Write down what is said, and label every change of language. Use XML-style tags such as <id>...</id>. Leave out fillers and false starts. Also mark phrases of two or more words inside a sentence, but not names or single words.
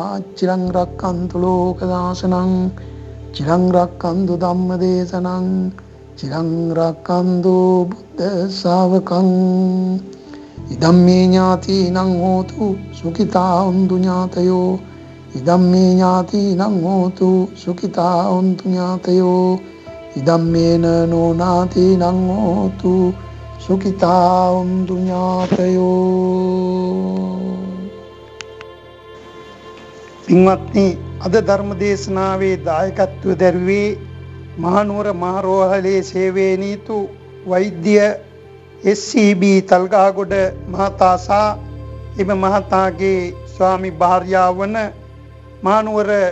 <pi>චිරං රක්ඛන්තු ලෝක දාසනං චිරං රක්ඛන්තු ධම්ම දේශනං චිරං රක්ඛන්තු බුද්ධ ශාවකං ඉදම්මේ ඥාතිනං හෝතු සුඛිතා හොන්තු ඥාතයෝ ඉදම්මේ ඥාතිනං හෝතු සුඛිතා හොන්තු ඥාතයෝ ඉදම්මේන නොනාතිනං හෝතු සුඛිතා හොන්තු ඥාතයෝ.</pi> <si>පින්වත්නි, අද ධර්ම දේශනාවේ දායකත්වය දැරුවේ මහනුවර මහරෝහලේ සේවයේ නීතු වෛද්‍ය SCB තල්ගහගොඩ මහතා සහ එම මහතාගේ ස්වාමි භාර්යාව වන මහනුවර</si>